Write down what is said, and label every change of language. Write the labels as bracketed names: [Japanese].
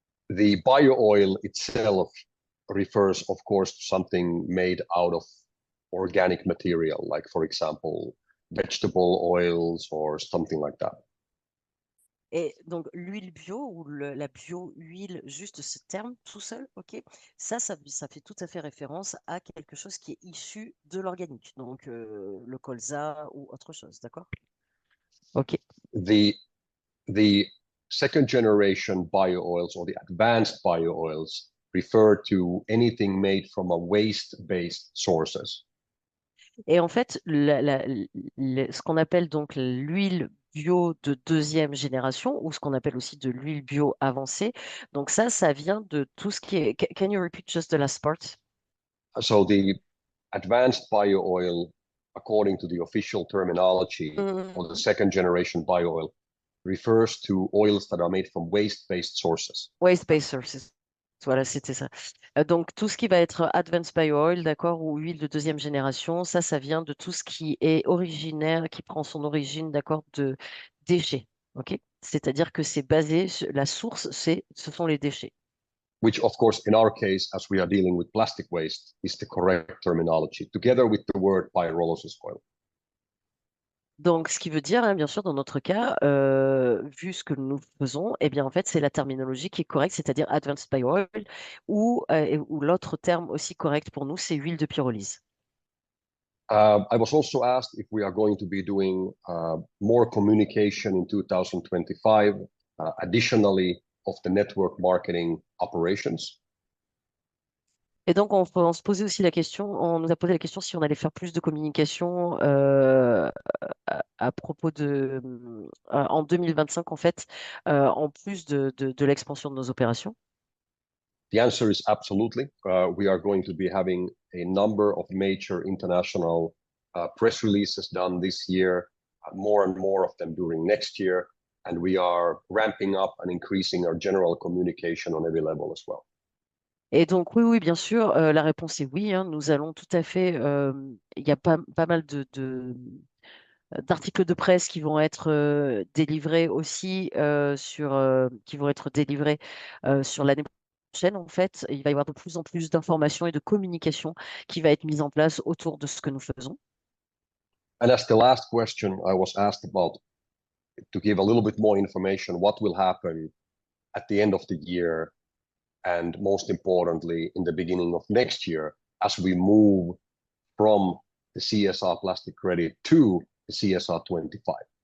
[English] The bio-oil itself refers, of course, to something made out of organic material, like, for example, vegetable oils or something like that. [French] Et donc, l'huile bio ou la bio-huile, juste ce terme tout seul, ok, ça fait tout à fait référence à quelque chose qui est issu de l'organique, donc le colza ou autre chose, d'accord? Ok. [English] The second generation bio-oils or the advanced bio-oils refer to anything made from a waste-based sources. [French] Et en fait, ce qu'on appelle donc l'huile bio de deuxième génération, ou ce qu'on appelle aussi de l'huile bio avancée, donc ça vient de tout ce qui est... [English] Can you repeat just the last part? So the advanced bio-oil, according to the official terminology, or the second generation bio-oil, refers to oils that are made from waste-based sources. Waste-based sources. [French] Voilà, c'était ça. Donc, tout ce qui va être advanced bio oil, d'accord, ou huile de deuxième génération, ça vient de tout ce qui est originaire, qui prend son origine, d'accord, de déchets. OK? C'est-à-dire que c'est basé, la source, ce sont les déchets. [English] which of course, in our case, as we are dealing with plastic waste, is the correct terminology, together with the word pyrolysis oil. [French] Donc, ce qui veut dire, hein, bien sûr, dans notre cas, vu ce que nous faisons, eh bien, en fait, c'est la terminologie qui est correcte, c'est-à-dire advanced bio-oil, ou l'autre terme aussi correct pour nous, c'est huile de pyrolyse. [English] I was also asked if we are going to be doing more communication in 2025, additionally of the network marketing operations. [French] Et donc, on se posait aussi la question, on nous a posé la question si on allait faire plus de communication à propos en 2025, en fait, en plus de l'expansion de nos opérations. [English] The answer is absolutely. We are going to be having a number of major international press releases done this year, more and more of them during next year, and we are ramping up and increasing our general communication on every level as well. [French] Et donc, oui, bien sûr, la réponse est oui, hein, nous allons tout à fait, il y a pas mal d'articles de presse qui vont être délivrés aussi qui vont être délivrés sur l'année prochaine. En fait, il va y avoir de plus en plus d'informations et de communication qui va être mise en place autour de ce que nous faisons. [English] And as the last question, I was asked about to give a little bit more information, what will happen at the end of the year, and most importantly, in the beginning of next year, as we move from the CSR plastic credit to the CSR 25.